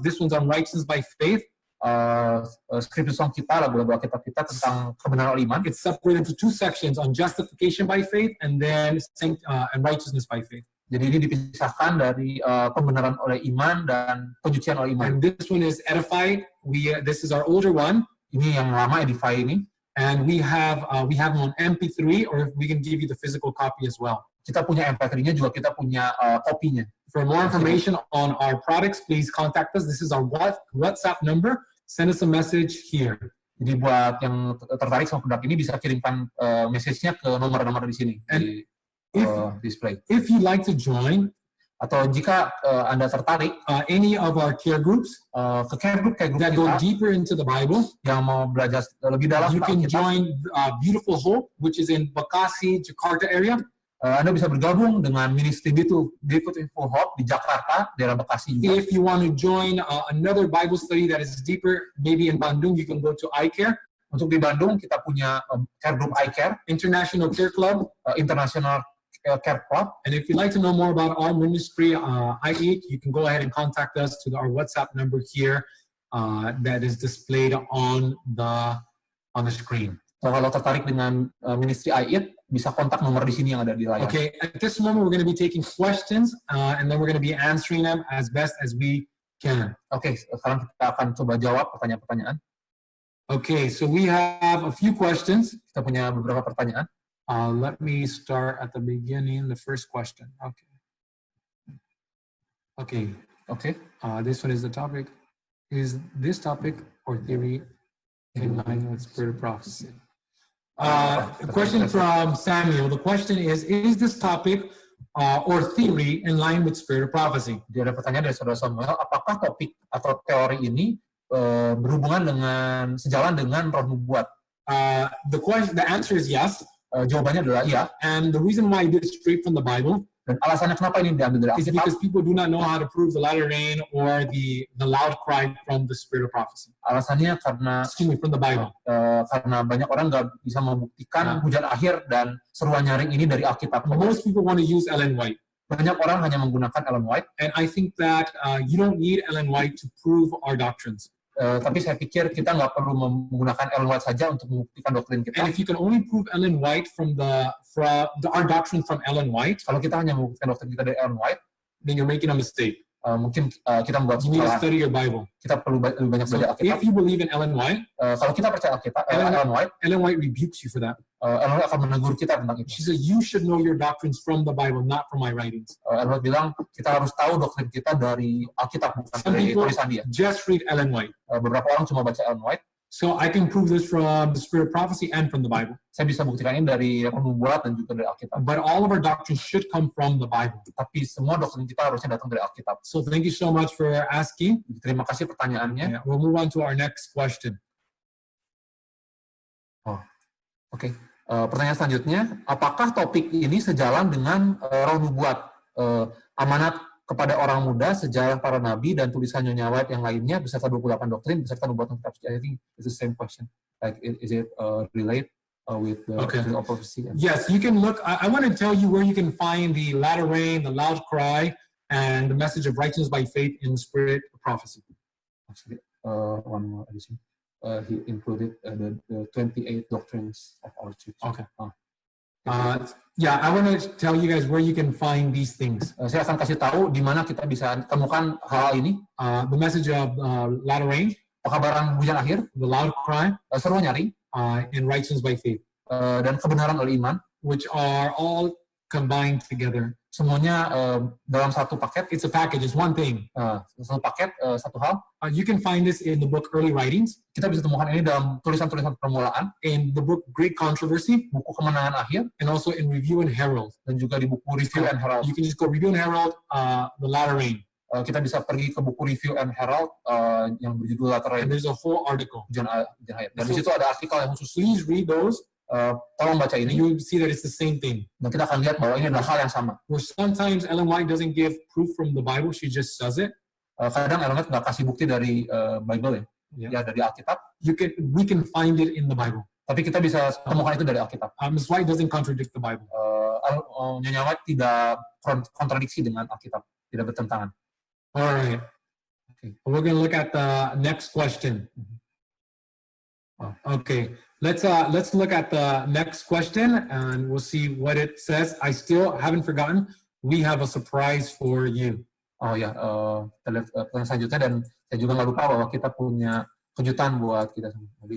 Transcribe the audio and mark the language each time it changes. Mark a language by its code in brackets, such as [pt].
[en] This one's on righteousness by faith. Scripture song [id] kita, lagu-lagu Alkitab kita tentang kebenaran oleh iman. [en] It's separated into 2 sections on justification by faith and then and righteousness by faith. [id] Jadi ini dipisahkan dari pembenaran oleh iman dan penyucian oleh iman. [en] And this one is edified. This is our older one, [id] Ini yang lama, Edify ini. [en] and we have them on MP3, or we can give you the physical copy as well. [id] Kita punya MP3-nya juga, kita punya kopinya. [en] For more information on our products, please contact us. This is our WhatsApp number. Send us a message here. [id] Jadi buat yang tertarik sama produk ini bisa kirimkan message-nya ke nomor-nomor di sini di display. [en] If you'd like to join [id] Atau jika Anda tertarik [en] any of our care groups [id] ke care group [en] that go [id] kita [en] deeper into the Bible, [id] yang mau belajar lebih dalam [en] you [id] tentang kita, [en] join Beautiful Hope, which is in Bekasi, Jakarta area. [id] Anda bisa bergabung dengan ministry Beautiful Hope di Jakarta, daerah Bekasi juga. [en] If you want to join another Bible study that is deeper, maybe in Bandung, you can go to iCare, [id] Untuk di Bandung kita punya care group iCare, [en] International Care Club, International Care Club. And if you'd like to know more about our ministry, I8, you can go ahead and contact us to our WhatsApp number here that is displayed on the screen. [id] So, kalau tertarik dengan ministry I8, bisa kontak nomor di sini yang ada di layar. [en] Okay, at this moment we're going to be taking questions and then we're going to be answering them as best as we can. [id] Oke, sekarang kita akan coba jawab pertanyaan-pertanyaan. [en] Okay, so we have a few questions. [id] Kita punya beberapa pertanyaan. [en] Let me start at the beginning, the first question. Okay. This one is the topic. Is this topic or theory in line with spirit of prophecy? A question from Samuel. The question is this topic or theory in line with spirit of prophecy? [id] Jadi ada pertanyaan dari saudara Samuel, apakah topik atau teori ini berhubungan sejalan dengan roh nubuat? [en] The answer is yes. [id] Jawabannya adalah iya. [en] And the reason why I did it straight from the Bible [id] dan alasannya kenapa ini diambil dari [en] is [id] Alkitab [en] because people do not know how to prove the latter rain or the loud cry from the spirit of prophecy. [id] Alasannya karena [en] from the Bible. [id] Karena banyak orang nggak bisa membuktikan hujan akhir dan seruan nyaring ini dari Alkitab. [en] Most people want to use Ellen White. [id] Banyak orang hanya menggunakan Ellen White. [en] And I think that you don't need Ellen White to prove our doctrines. [id] Tapi saya pikir kita nggak perlu menggunakan Ellen White saja untuk membuktikan doktrin kita. [en] And if you can only prove Ellen White from our doctrine from Ellen White, [id] kalau kita hanya membuktikan doktrin kita dari Ellen White, [en] then you're making a mistake. [id] Mungkin kita membuat [en] You need to study your Bible. [id] Kita perlu lebih banyak belajar Alkitab. [en] If you believe in Ellen White, [id] kalau kita percaya Alkitab, Ellen White [en] rebukes you for that. [id] Ellen White akan menegur kita tentang itu. [en] She says you should know your doctrines from the Bible, not from my writings. [id] Ellen White bilang kita harus tahu doktrin kita dari Alkitab, bukan dari tulisan dia. [en] Just read Ellen White. [id] Beberapa orang cuma baca Ellen White. [en] So I can prove this from the spirit of prophecy and from the Bible. [id] Saya bisa buktikan ini dari nubuat dan juga dari Alkitab. [en] But all of our doctrines should come from the Bible. [id] Tapi semua doktrin kita harusnya datang dari Alkitab. [en] So thank you so much for asking. [id] Terima kasih pertanyaannya. [en] We'll move on to our next question. [id] Oke. Pertanyaan selanjutnya, apakah topik ini sejalan dengan roh nubuat, amanat kepada orang muda, sejarah para nabi, dan tulisan Nyonya White yang lainnya, beserta 28 doktrin, beserta nubuatan kitab suci? [en] I think it's the same question. Like, is it relate with the prophecy? Yes, you can look. I want to tell you where you can find the latter rain, the loud cry, and the message of righteousness by faith in the spirit of prophecy. Actually, one more addition. He included the 28 doctrines of our church. Okay. Yeah, I want to tell you guys where you can find these things. [id] Saya akan kasih tahu di mana kita bisa temukan hal ini. [en] The message of latter rain, [id] pekabaran hujan akhir, [en] the loud cry, [id] seruan nyaring, [en] and righteousness by faith, [id] dan kebenaran oleh iman, [en] which are all combined together. [id] Semuanya dalam satu paket. [en] It's a package. It's one thing. [id] Satu paket, satu hal. [en] You can find this in the book Early Writings. [id] Kita bisa temukan ini dalam tulisan-tulisan permulaan. [en] In the book Great Controversy, [id] buku kemenangan akhir. [en] And also in Review and Herald. [id] Dan juga di buku Review and Herald. [en] You can just go Review and Herald, the latter rain. [id] Kita bisa pergi ke buku Review and Herald yang berjudul Latter Rain. [en] And there's a whole article. [id] Dan di situ ada artikel yang khusus. [en] Please read those. [id] Tolong baca ini. [en] You will see that it's the same thing. [id] Dan kita akan lihat bahwa ini adalah hal yang sama. [en] Where sometimes Ellen White doesn't give proof from the Bible, she just says it. [id] Kadang Ellen White nggak kasih bukti dari Bible ya dari Alkitab. [en] We can find it in the Bible. [id] Tapi kita bisa temukan itu dari Alkitab. [en] Ms. White doesn't contradict the Bible. [id] Nyonya White tidak kontradiksi dengan Alkitab, tidak bertentangan. [en] Alright. Okay. We're going to look at the next question. Okay. Let's look at the next question and we'll see what it says. I still haven't forgotten. We have a surprise for you. [id] Oh ya, kita lihat pertanyaan selanjutnya dan saya juga nggak lupa bahwa kita punya kejutan buat kita semua.